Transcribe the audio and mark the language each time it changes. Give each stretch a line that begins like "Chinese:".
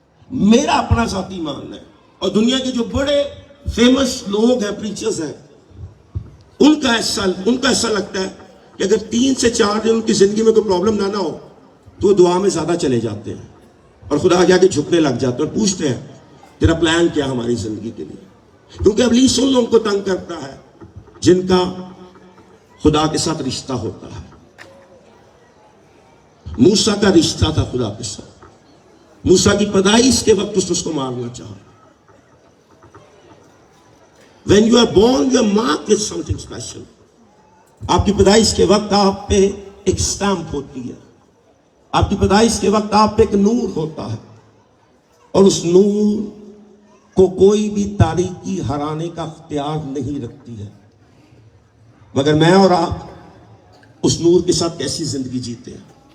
Hindi: मेरा अपना जाती मानना है, और दुनिया के जो बड़े फेमस लोग हैं, प्रीचर्स हैं, उनका ऐसा लगता है कि अगर 3 से 4 दिन उनकी जिंदगी में कोई प्रॉब्लम ना हो तो वो दुआ में ज्यादा चले जाते हैं और खुदा के आगे झुकने लग जाते हैं और पूछते हैं तेरा प्लान क्या हमारी जिंदगी के लिए? क्योंकि इब्लीस उन लोगों को तंग करता है जिनका खुदा के साथ रिश्ता होता है। मूसा का रिश्ता था खुदा के साथ। मूसा की पैदाइश के वक्त उसको मारना चाहा।
English: When you are born, you are marked with something special.
Hindi: आपकी पैदाइश के वक्त आप पे एक स्टैंप होती है। आपकी पैदाइश के वक्त आप पे एक नूर होता है, और उस नूर को कोई भी तारीकी हराने का इख्तियार नहीं रखती है। मगर मैं और आप उस नूर के साथ कैसी जिंदगी जीते हैं?